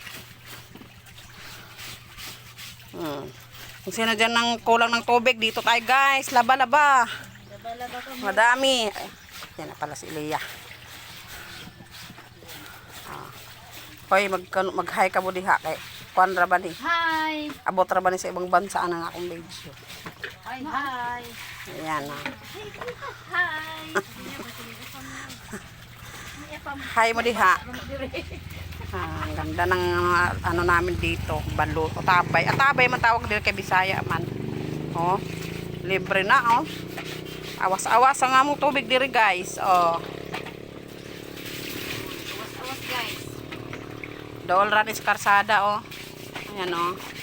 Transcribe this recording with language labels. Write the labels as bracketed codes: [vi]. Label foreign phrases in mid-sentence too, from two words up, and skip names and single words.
[tl] Kung sino dyan ng kulang ng tubig, dito tayo guys. Laba-laba. Madami. Yan na pala si Leah. Hoy, [ceb] mag-hi ka mo diha kay kuan ra ba ni? [en] Hi. [ceb] Abot ra ba ni [tl] sa ibang bansa [ceb] ang akong video. [en] Hi. Hi. [tl] Ayan na. [en] Hi. [ceb] Hi mo diha. [tl] Ang ganda ng ano namin dito, Baluto, Tabay. [ceb] Tabay man tawag dito kay Bisaya man. Oh, libre na oh. Awas-awas ang among tubig diri guys. Oh. Awas guys. Dool ra is karsada oh. Ayan oh.